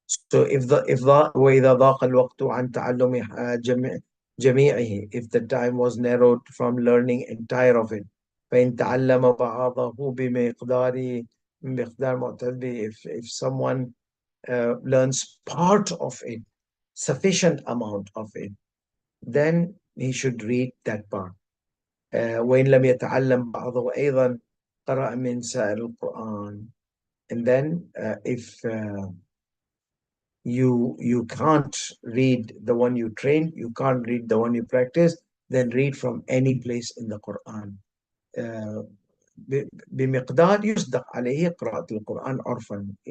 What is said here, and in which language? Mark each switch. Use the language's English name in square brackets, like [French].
[Arabic] So if وإذا ضاق الوقت عن تعلم جميعه, [English] if the time was narrowed from learning entire of it, [Arabic] فإن تعلم بعضه بمقدار معتد به. [English] If someone learns part of it, sufficient amount of it, then he should read that part. [Arabic] وإن لم يتعلم بعضه أيضا قرأ من سائر القرآن. [English] And then if you can't read the one you train, you can't read the one you practice, then read from any place in the Quran. [Arabic] بمقدار يصدق عليه قراءة القرآن عرفا.